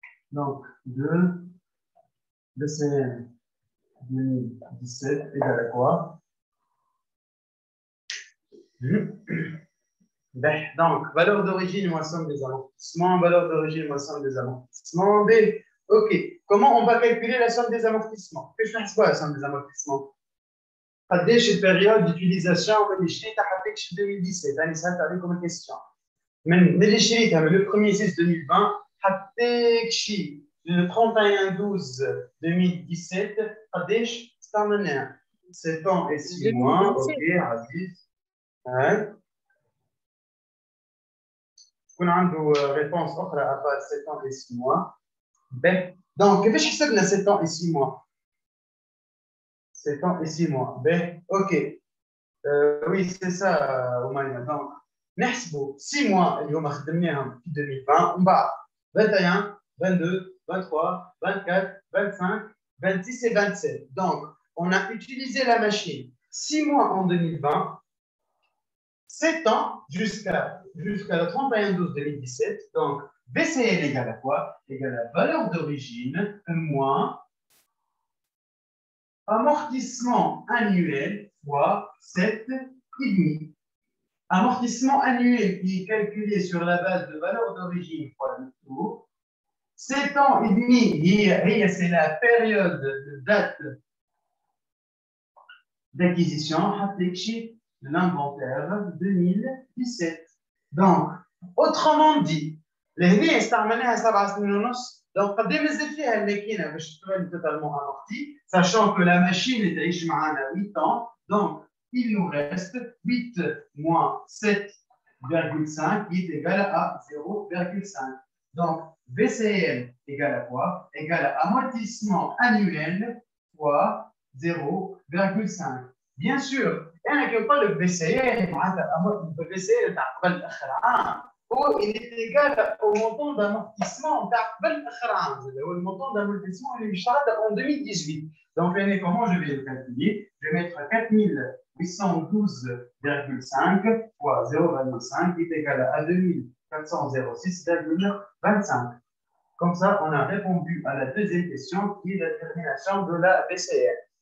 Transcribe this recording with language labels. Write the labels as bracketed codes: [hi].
[fr] Donc, 2 VCL 2017 égale à quoi? Donc, valeur d'origine, moi, somme des amortissements. Valeur d'origine, moi, somme des amortissements. B. OK. Comment on va calculer la somme des amortissements? Qu'est-ce que je fais la somme des amortissements? [ar] قديش البيريود [fr] d'utilisation [ar] من اللي شريتها حطيت في 2017 يعني سالت عليكم [fr] comme question. [ar] من اللي شريتها من [fr] le 1er 6 2020 [ar] حطيت شي [fr] le 31 12 2017 [ar] قديش استعملناها [fr] 7 ans et 6 mois. [ar] OK عزيز. شكون عنده [fr] réponse [ar] أخرى [fr] à part 7 ans et 6 mois. Donc [ar] كيفاش حسبنا [fr] 7 ans et 6 mois? 7 ans et 6 mois. OK. Oui, c'est ça, Oumaya. Donc, [ar] نحسبوا [fr] 6 mois [ar] اللي هما خدمناهم في 2020 ومن بعد 21, 22, 23, 24, 25, 26 et 27. [fr] Donc, on a utilisé la machine 6 mois en 2020, 7 ans jusqu'à le 31/12/2017. Donc, BCL égale à quoi? Égale à valeur d'origine moins amortissement annuel fois 7,5. Amortissement annuel qui est calculé sur la base de valeur d'origine fois le taux. 7 ans et demi, c'est la période de date d'acquisition, de l'inventaire 2017. Donc, autrement dit, les [ar] استعملناها 7 سنين ونص. [fr] Donc, [ar] قد ايه مازال فيها الماكينه باش تولي [fr] totalement amortie, sachant que la machine [ar] تعيش معنا [fr] 8 ans. Donc, il nous reste 8 moins 7,5 qui est égal à 0,5. Donc, VCL égale à quoi? Égale à amortissement annuel fois 0,5. Bien sûr, [ar] انا كي نقول لك [fr] BCL [ar] معناتها [fr] BCL [ar] تاع قبل اخر عام هو [fr] il est égal au montant d'amortissement تاع قبل اخر عام هو le montant d'amortissement [ar] اللي مشترط [fr] en 2018. Donc comment je vais le calculer? Je vais mettre 4812,5 fois 0,5 qui est égal à 2406,25. Comme ça, on a répondu à la deuxième question qui est la détermination de la BCL.